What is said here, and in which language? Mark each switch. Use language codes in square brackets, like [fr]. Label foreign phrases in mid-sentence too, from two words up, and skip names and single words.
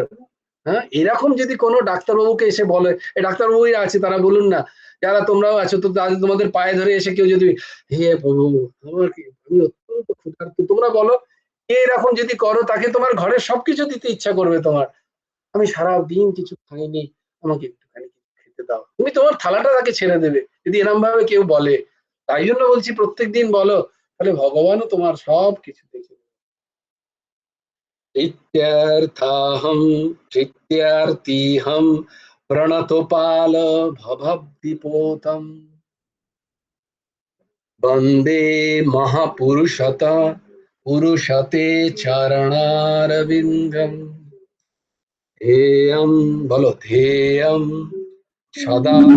[bn] হ্যাঁ, এরকম যদি কোনো ডাক্তারবাবুকে এসে বলে, এই ডাক্তারবাবুই আছে তারা বলুন না, যারা তোমরাও আছো তো, তাদের তোমাদের পায়ে ধরে এসে কেউ যদি, হে প্রভু আমার আমি অত্যন্ত ক্ষুধার্ত, তোমরা বলো কে এরকম যদি করো তাকে তোমার ঘরের সবকিছু দিতে ইচ্ছা করবে তোমার, আমি সারা দিন কিছু খাইনি, আমাকে একটুখানি কিছু খেতে দাও, তুমি তোমার থালাটা তাকে ছেড়ে দেবে যদি এরকম ভাবে কেউ বলে। তাই জন্য বলছি প্রত্যেকদিন বলো, তাহলে ভগবানও তোমার সব কিছু দেখে। [sa] इत्यर्थाहं चित्यार्तिहं प्रणतोपाल भवद्दिपोतम् वन्दे पुरुषते चरणारविन्दम् ध्येयं बोलो ध्येयं सदा